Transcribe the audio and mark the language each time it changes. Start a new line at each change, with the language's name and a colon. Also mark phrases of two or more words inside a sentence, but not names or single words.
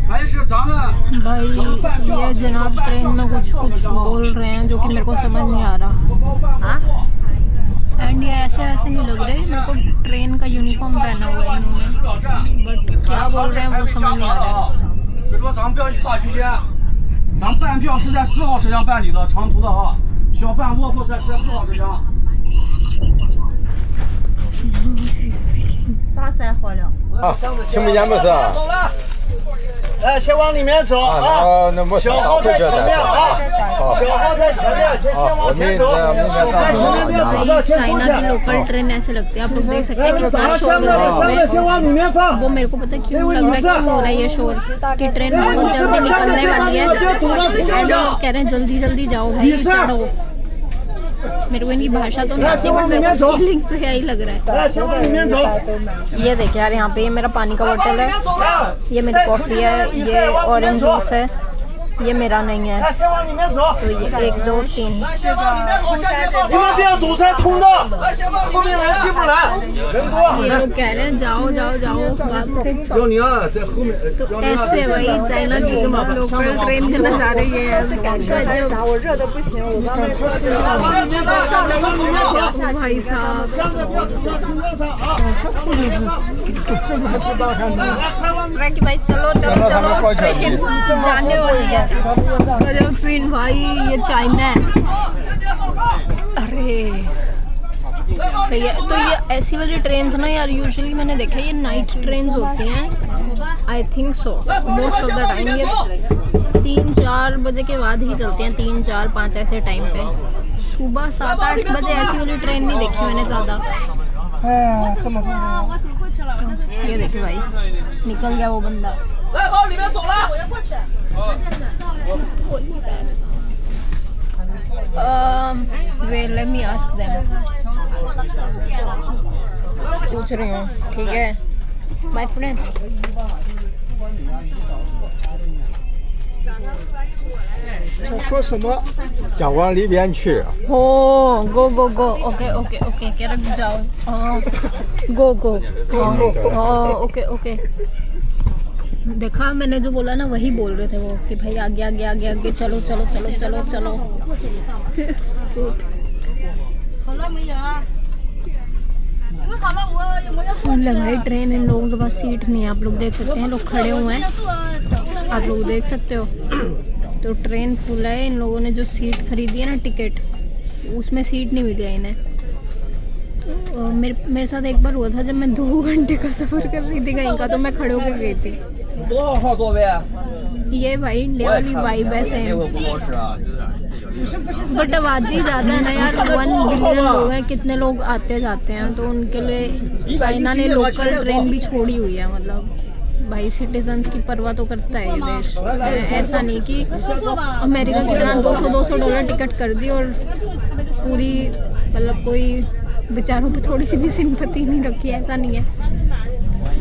Hindi: भाई ये जनाब ट्रेन में कुछ कुछ बोल रहे हैं जो कि मेरे को समझ नहीं आ रहा। एंड ये ऐसे ऐसे नहीं लग रहे, मेरे को ट्रेन का यूनिफॉर्म पहना हुआ है इन्होंने, बट क्या बोल रहे हैं वो समझ नहीं आ रहा है।
Chinese: 所以说咱们不要去跨区间，咱们办票是在4号车厢办理的，长途的啊，需要办卧铺在4号车厢。啥塞好了？啊，听不见没事啊？走了。来，先往里面走啊！那没小号在前面啊，小号在前面，先往前走，在前面别跑到先出
Hindi: चाइना की
Chinese: 去。
English: local train
Hindi: ऐसे लगते हैं, आप लोग देख सकते हैं
Chinese: 哎，
Hindi: कितना
Chinese: 打
Hindi: शोर
Chinese: 箱
Hindi: हो
Chinese: 子，
Hindi: रहा
Chinese: 把箱
Hindi: है
Chinese: 子先
Hindi: इसमें।
Chinese: 往里面放。
Hindi: वो मेरे को पता है क्यों लग रहा है, क्यों हो रहा है ये शोर कि ट्रेन बहुत जल्दी निकलने वाली है एंड वो कह रहे हैं जल्दी जल्दी जाओ भाई चढ़ो। मेरे को इनकी भाषा तो नहीं आती बट मेरे को फीलिंग से यही लग रहा
Chinese: 来，先往里面走。
Hindi: है। ये देखिए यार, यहाँ पे ये मेरा पानी का बोतल है, ये मेरी कॉफ़ी है, ये
English: orange juice
Hindi: है, ये मेरा नहीं है।
Chinese: 来，先往里面走。
Hindi: तो ये 1 2 3
Chinese: 你们不要堵塞通道，后面人进不来，人多。
Hindi: ये लोग कह रहे हैं जाओ जाओ जाओ। बाप रे।
Chinese: 幺零二在后面，
Hindi: तो ऐसे भाई चाइना की
English: local train
Hindi: के नज़ारे ये है। गजब।
Chinese: 我热的不行，我刚才往里面走，向着往里面走。
Hindi: भाई साहब
Chinese: 箱子不要堵在通道上啊！这个还不大看呢。来，快往里面。
Hindi: कि भाई चलो चलो चलो ट्रेन जाने वाली है। गजब सीन भाई, ये चाइना है। अरे सही है। तो ये ऐसी वाली ट्रेन्स ना यार यूजुअली मैंने देखा है ये
English: night trains
Hindi: होती हैं,
English: I think so most of the time.
Hindi: ये 3-4 बजे के बाद ही चलती हैं, 3 4 5 ऐसे टाइम पे। सुबह 7-8 बजे ऐसी वाली ट्रेन नहीं देखी मैंने ज़्यादा। ये देखिए भाई निकल गया वो बंदा।
Chinese: 来，往里面走了。
English: Wait, let me ask them.
Hindi: पूछ रही हूँ, ठीक है
English: my friend.
Chinese: 在说什么？想往里边去。
English: Oh, go go go. Okay okay okay.
Hindi: क्या रख जाओ?
English: Go go go. Oh okay okay.
Hindi: देखा मैंने जो बोला ना वही बोल रहे थे वो कि भाई आगे आगे आगे आगे चलो चलो चलो चलो चलो। फुल है भाई ट्रेन, इन लोगों के पास सीट नहीं है। आप लोग देख सकते हैं लोग खड़े हुए हैं, आप लोग देख सकते हो। तो ट्रेन फुल है, इन लोगों ने जो सीट खरीदी है ना टिकट, उसमें सीट नहीं मिली है इन्हें। तो मेरे साथ एक बार हुआ था जब मैं 2 घंटे का सफ़र कर रही थी कहीं का, तो मैं खड़े होकर गई थी।
Chinese: 多少号座位？
Hindi: ये भाई इंडिया वाली वाइब है
Chinese: 这
Hindi: सेम।
Chinese: 会不合适啊，有点
Hindi: बट आबादी ज़्यादा है ना यार, 1 बिलियन लोग हैं, कितने लोग आते जाते हैं, तो उनके लिए चाइना ने
English: local train
Hindi: भी छोड़ी हुई है। मतलब भाई सिटीजन्स की परवाह तो करता है ये देश। ऐसा नहीं कि अमेरिका की तरह $200 टिकट कर दी और पूरी मतलब कोई बेचारों पे थोड़ी सी भी सिंपैथी नहीं रखी, ऐसा नहीं है।